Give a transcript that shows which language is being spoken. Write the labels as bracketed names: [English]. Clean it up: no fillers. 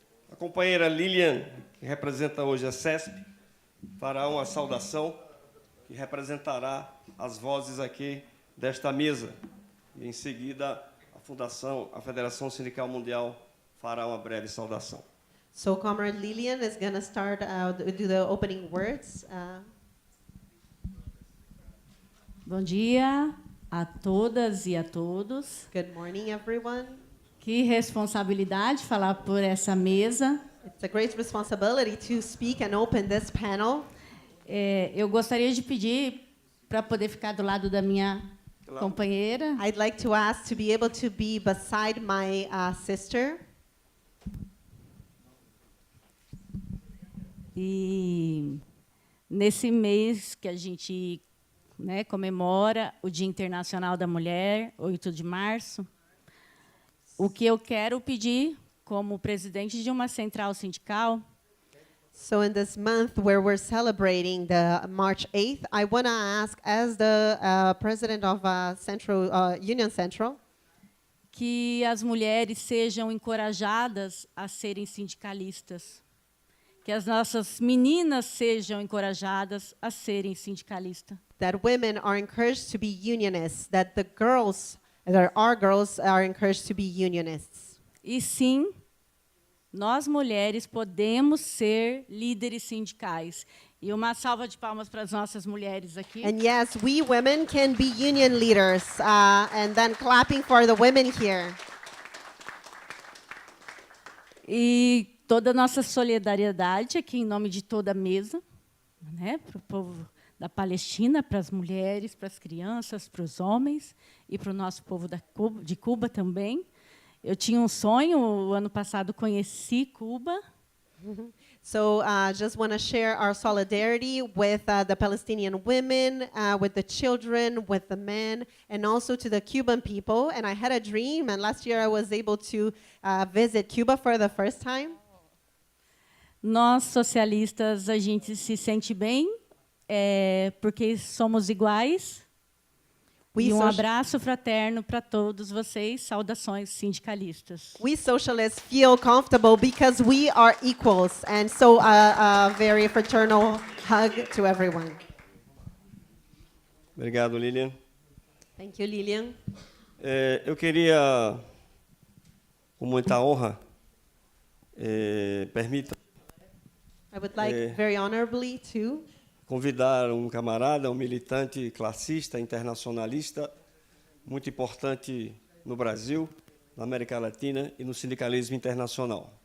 [Portuguese] A companheira Lilian, que representa hoje a CESP, fará uma saudação que representará as vozes aqui desta mesa. E, em seguida, a Federação Sindical Mundial fará uma breve saudação. [English] So Comrade Lilian is going to start do the opening words. [Portuguese] Bom dia a todas e a todos. [English] Good morning, everyone. [Portuguese] Que responsabilidade falar por essa mesa. [English] It's a great responsibility to speak and open this panel. [Portuguese] Eu gostaria de pedir para poder ficar do lado da minha companheira. [English] I'd like to ask to be able to be beside my sister. [Portuguese] E nesse mês que a gente comemora o Dia Internacional da Mulher, 8 de março, o que eu quero pedir como presidente de uma central sindical. [English] So in this month where we're celebrating the March 8th, I want to ask, as the president of Union Central, [Portuguese] que as mulheres sejam encorajadas a serem sindicalistas. Que as nossas meninas sejam encorajadas a serem sindicalistas. [English] That women are encouraged to be unionists, that our girls are encouraged to be unionists. [Portuguese] E sim, nós mulheres podemos ser líderes sindicais. E uma salva de palmas para as nossas mulheres aqui. [English] And yes, we women can be union leaders. And then clapping for the women here. [Portuguese] E toda a nossa solidariedade aqui em nome de toda a mesa, para o povo da Palestina, para as mulheres, para as crianças, para os homens e para o nosso povo de Cuba também. Eu tinha um sonho, o ano passado conheci Cuba. [English] So just want to share our solidarity with the Palestinian women, with the children, with the men, and also to the Cuban people. And I had a dream, and last year I was able to visit Cuba for the first time. [Portuguese] Nós, socialistas, a gente se sente bem, porque somos iguais. E um abraço fraterno para todos vocês. Saudações sindicalistas. [English] We socialists feel comfortable because we are equals, and so a very fraternal hug to everyone. [Portuguese] Obrigado, Lilian. [English] Thank you, Lilian. [Portuguese] Eu queria, com muita honra, permita. [English] I would like very honorably to [Portuguese] convidar um camarada, um militante classista, internacionalista, muito importante no Brasil, na América Latina e no sindicalismo internacional.